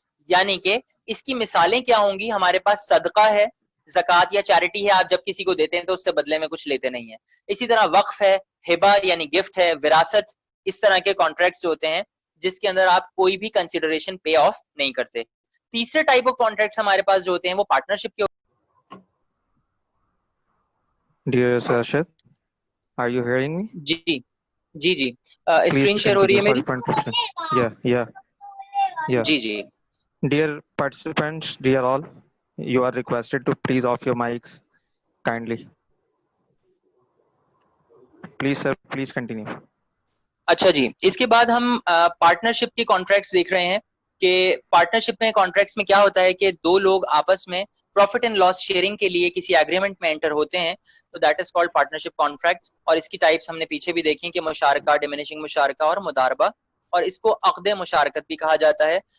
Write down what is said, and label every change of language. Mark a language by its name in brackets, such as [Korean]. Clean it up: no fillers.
[Urdu] یعنی کہ اس کی مثالیں کیا ہوں گی؟ ہمارے پاس صدقہ ہے، زکوٰۃ یا چیریٹی ہے، آپ جب کسی کو دیتے ہیں تو اس سے بدلے میں کچھ لیتے نہیں ہیں. اسی طرح وقف ہے، ہبہ یعنی گفٹ ہے، وراثت، اس طرح کے کانٹریکٹس جو ہوتے ہیں جس کے اندر آپ کوئی بھی کنسیڈریشن پے آف نہیں کرتے. تیسرے ٹائپ آف کانٹریکٹس ہمارے پاس جو ہوتے ہیں وہ پارٹنرشپ کے. [English] Dear Sarshad, are you hearing me? [Urdu] جی جی جی [English] Please [Urdu] screen share ہو رہی [English] continue. [Urdu] ہے میری؟ [English] Sorry for interruption. Yeah. [Urdu] جی جی [English] Dear participants, dear all, you are requested to please off your mics kindly. Please, sir, please continue. [Urdu] اچھا جی، اس کے بعد ہم partnership کے contracts دیکھ رہے ہیں کہ پارٹنرشپ میں کانٹریکٹس میں کیا ہوتا ہے کہ دو لوگ آپس میں پروفٹ اینڈ لاس شیئرنگ کے لیے کسی ایگریمنٹ میں انٹر ہوتے ہیں، تو [English] That is called partnership contract. [Urdu] اور اس کی ٹائپس ہم نے پیچھے بھی دیکھی کہ مشارکہ، ڈیمینشنگ مشارکہ اور مضاربہ، اور اس کو عقد مشارکت بھی کہا جاتا ہے.